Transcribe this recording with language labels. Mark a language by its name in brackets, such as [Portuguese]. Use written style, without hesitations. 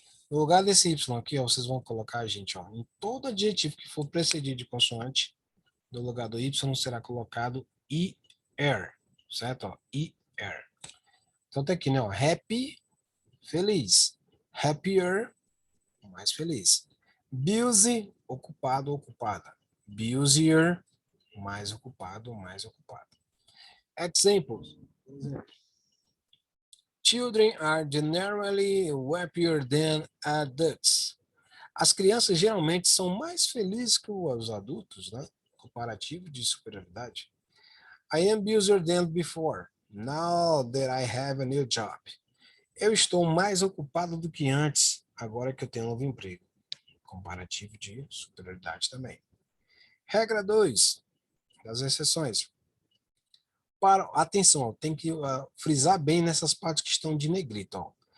[Portuguese] No lugar desse Y aqui, ó, vocês vão colocar, gente, ó, em todo adjetivo que for precedido de consoante, no lugar do Y será colocado IR, certo? Ó, IR. Então tá aqui, né? Ó, happy, feliz. Happier, mais feliz. Busy, ocupado, ocupada. Busier, mais ocupado, mais ocupada. [English] Examples. Children are generally happier than adults. [Portuguese] As crianças geralmente são mais felizes que os adultos, né? Comparativo de superioridade. [English] I am busier than before, now that I have a new job. [Portuguese] Eu estou mais ocupado do que antes, agora que eu tenho um novo emprego. comparativo de superioridade também. Regra 2, das exceções. Atenção, tem que frisar bem nessas partes que estão de negrito. Ó.